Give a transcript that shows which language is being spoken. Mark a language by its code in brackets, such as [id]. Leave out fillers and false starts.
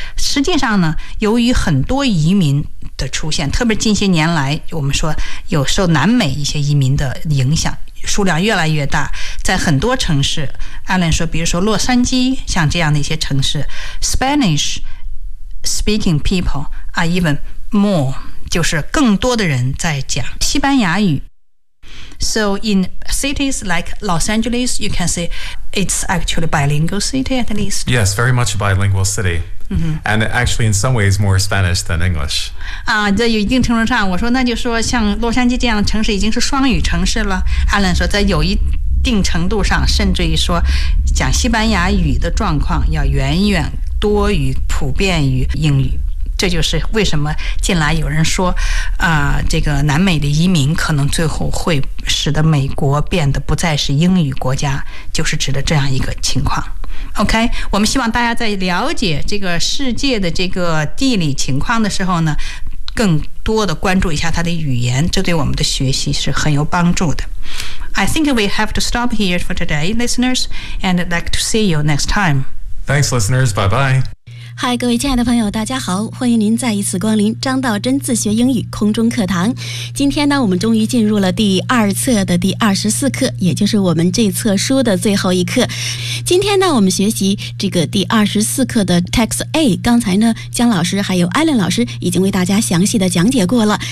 [zh] 实际上呢，由于很多移民的出现，特别近些年来，我们说有受南美一些移民的影响，数量越来越大，在很多城市 ，Alan 说，比如说洛杉矶，像这样的一些城市 ， [en] Spanish speaking people are even more。 [zh] 就是更多的人在讲西班牙语。 [en] So in cities like Los Angeles, you can say it's actually a bilingual city at least. Yes, very much a bilingual city. And actually in some ways more Spanish than English. [zh] 在有一定程度上，我说那就说像洛杉矶这样的城市已经是双语城市了。 Alan 说在有一定程度上，甚至于说讲西班牙语的状况要远远多于普遍于英语。这就是为什么近来有人说这个南美的移民可能最后会使得美国变得不再是英语国家，就是指的这样一个情况。 OK， 我们希望大家在了解这个世界的这个地理情况的时候呢，更多的关注一下它的语言，这对我们的学习是很有帮助的。 [en] I think we have to stop here for today, listeners, and I'd like to see you next time. Thanks, listeners. Bye bye. [zh] 嗨，各位亲爱的朋友，大家好，欢迎您再一次光临张道真自学英语空中课堂。今天呢，我们终于进入了第二册的第24课，也就是我们这册书的最后一课。今天呢，我们学习这个第24课的 Text A， 刚才呢，姜老师还有 Alan 老师已经为大家详细的讲解过了。